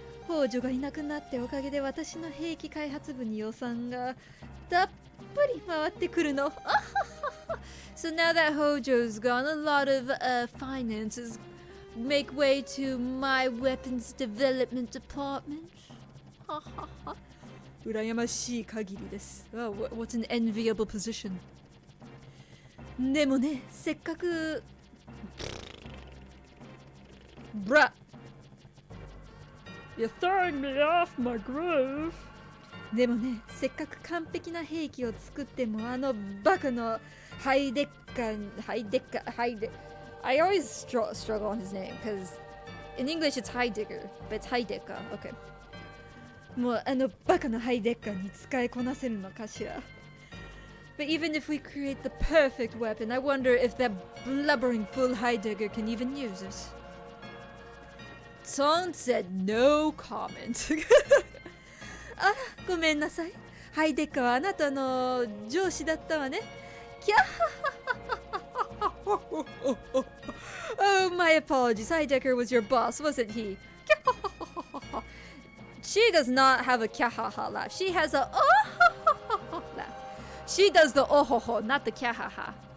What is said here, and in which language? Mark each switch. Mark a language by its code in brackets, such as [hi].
[ja] 王女がいなくなっておかげで私の兵器開発部に予算がたっぷり回ってくるの。 [en] So now that Hojo's gone, a lot of finances make way to my weapons development department. [ja] Urayamashi kagiri desu. [en] Oh, what an enviable position. [ja] でもね、せっかく [en] Bruh! You're throwing me off my groove! [ja] でもね、せっかく完璧な兵器を作ってもあのバカのハイデッカ [en] I always struggle on his name because in English it's Heidegger, but it's Heideka. Okay. [ja] もうあのバカのハイデッカに使いこなせるのかしら [en] But even if we create the perfect weapon, I wonder if that blubbering fool Heidegger can even use it. Tone said no comment. [ja] あら、ごめんなさい。ハイデッカはあなたの上司だったわね。 [en] キャッ Oh, my apologies. Heidegger was your boss, wasn't he? She does not have a kyahaha laugh. She has a oh laugh. She does the oh not the kyahaha.